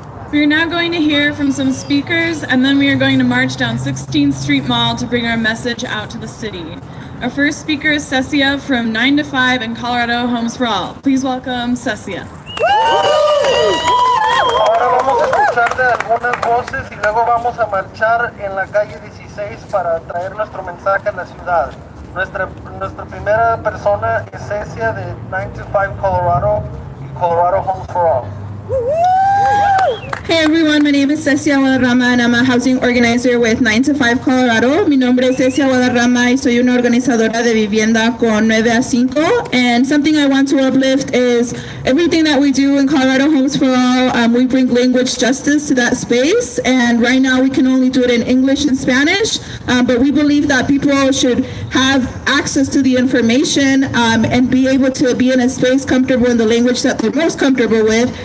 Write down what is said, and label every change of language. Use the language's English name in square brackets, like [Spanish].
[English] We are now going to hear from some speakers, and then we are going to march down 16th Street Mall to bring our message out to the city. Our first speaker is Cecia from 9 to 5 in Colorado Homes for All. Please welcome Cecia. [Spanish] Ahora vamos a escuchar de algunas voces y luego vamos a marchar en la calle 16 para traer nuestro mensaje a la ciudad. Nuestra primera persona es Cecia de 9 to 5 Colorado y Colorado Homes for All. [English] Hey everyone, my name is Cecia Guadarrama and I'm a housing organizer with 9 to 5 Colorado. [Spanish] Mi nombre es Cecia Guadarrama y soy una organizadora de vivienda con 9 a 5. [English] And something I want to uplift is everything that we do in Colorado Homes for All, we bring language justice to that space. And right now we can only do it in English and Spanish, but we believe that people should have access to the information and be able to be in a space comfortable in the language that they're most comfortable with.